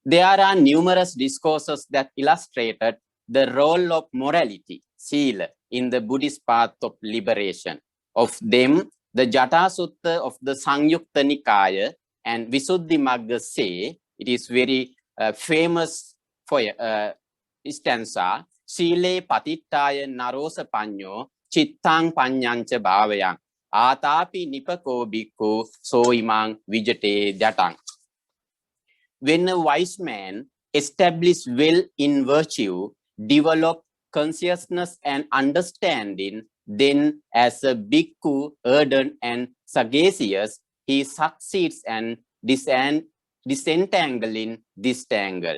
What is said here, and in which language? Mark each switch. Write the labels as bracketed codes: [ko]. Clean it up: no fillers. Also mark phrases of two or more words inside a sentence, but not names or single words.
[en] There are numerous discourses that illustrated the role of morality, sila, in the Buddhist path of liberation. Of them, the Jata Sutta of the Sangyukta Nikaya and Visuddhimagga say, it is very famous for stanza, [pi] Sile Patittaya Narosa Panyo, Chittang Panyancha Bhavayang, Atapi Nipako Bhikkhu, Soimang Vijate Jatang. [en] When a wise man establishes will in virtue, develop consciousness and understanding, then as a bhikkhu, ardent and sagacious, he succeeds in disentangling this tangle.